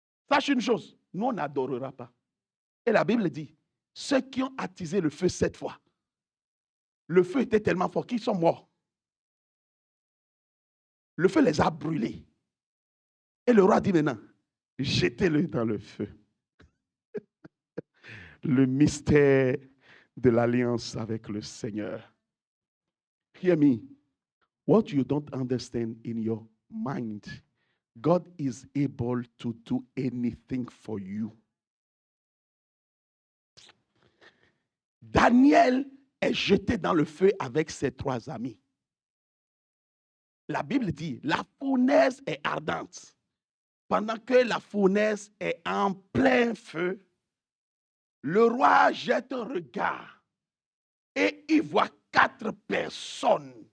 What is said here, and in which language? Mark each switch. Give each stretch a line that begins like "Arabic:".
French: Sache une chose, nous on n'adorera pas. Et la Bible dit, ceux qui ont attisé le feu 7 fois, le feu était tellement fort qu'ils sont morts. Le feu les a brûlés. Et le roi dit maintenant, jetez-le dans le feu. Le mystère de l'alliance avec le Seigneur.
English: Hear me. What you don't understand in your mind, God is able to do anything for you.
French: Daniel est jeté dans le feu avec ses 3 amis. La Bible dit, la fournaise est ardente. Pendant que la fournaise est en plein feu, le roi jette un regard et il voit 4 personnes.